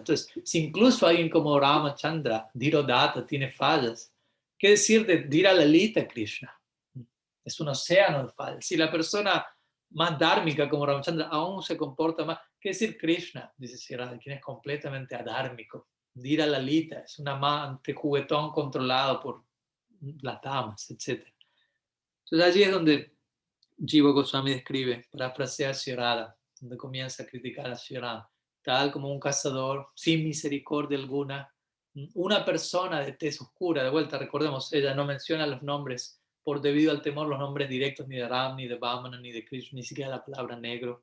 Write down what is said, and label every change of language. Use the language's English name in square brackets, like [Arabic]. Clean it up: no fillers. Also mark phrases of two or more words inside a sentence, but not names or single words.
[Spanish] Entonces, si incluso alguien como Ramachandra, Dhirodhata, tiene fallas, ¿qué decir de Dhira Lalita Krishna? Es un océano de fallas. Si la persona más dármica como Ramachandra aún se comporta más, ¿qué decir Krishna? Dice Sri Radha, quien es completamente adármico. Dhira Lalita es un amante juguetón controlado por las damas, etc. Entonces allí es donde Jiva Goswami describe, parafrasea a Sri Radha, donde comienza a criticar a Sri Radha, tal como un cazador sin misericordia alguna, una persona de tez oscura, de vuelta, recordemos, ella no menciona los nombres por debido al temor, los nombres directos ni de Ram, ni de Vamana, ni de Krishna, ni siquiera la palabra negro.